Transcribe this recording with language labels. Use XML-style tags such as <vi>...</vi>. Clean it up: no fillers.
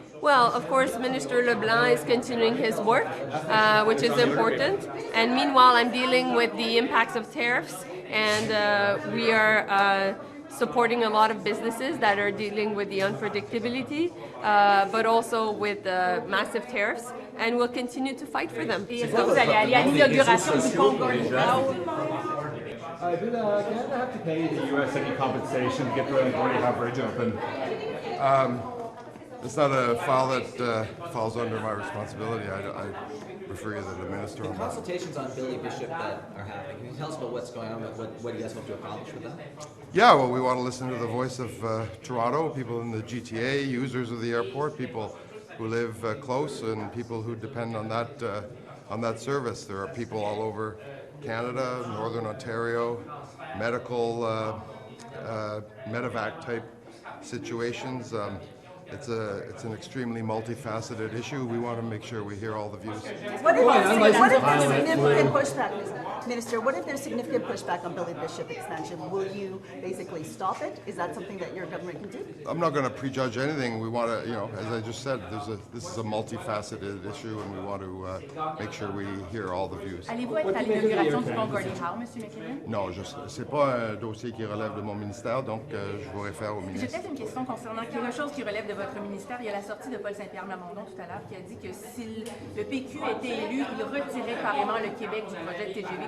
<en>Well, of course, Minister LeBlanc is continuing his work, which is important. And meanwhile, I'm dealing with the impacts of tariffs, and we are supporting a lot of businesses that are dealing with the unpredictability, but also with massive tariffs, and we'll continue to fight for them.</en> <fr>Et est-ce que vous allez aller à l'inauguration du pont Gordie Howe?</fr> <en>Did Canada have to pay the U.S. any compensation to get the Gordie Howe Bridge open? It's not a file that falls under my responsibility. I refer you to the minister on that. Consultations on Billy Bishop that are happening. Can you tell us about what's going on, what you guys hope to accomplish with that? Yeah, well, we want to listen to the voice of Toronto, people in the GTA, users of the airport, people who live close, and people who depend on that service. There are people all over Canada, Northern Ontario, medical, medevac type situations. It's an extremely multifaceted issue. We want to make sure we hear all the views. What if there's significant pushback, Minister? What if there's significant pushback on Billy Bishop expansion? Will you basically stop it? Is that something that your government can do? I'm not going to prejudge anything. We want to, as I just said, this is a multifaceted issue, and we want to make sure we hear all the views.</en> <fr>Allez-vous être à l'inauguration du pont Gordie Howe, M. MacKinnon? Non, c'est pas un dossier qui relève de mon ministère, donc je vous réfère au J'ai ministre. peut-être une question concernant quelque chose qui relève de votre ministère. Il y a la sortie de Paul Saint-Pierre Plamondon tout à l'heure qui a dit que si le PQ était élu, il retirait carrément le Québec du projet de TGV.</fr>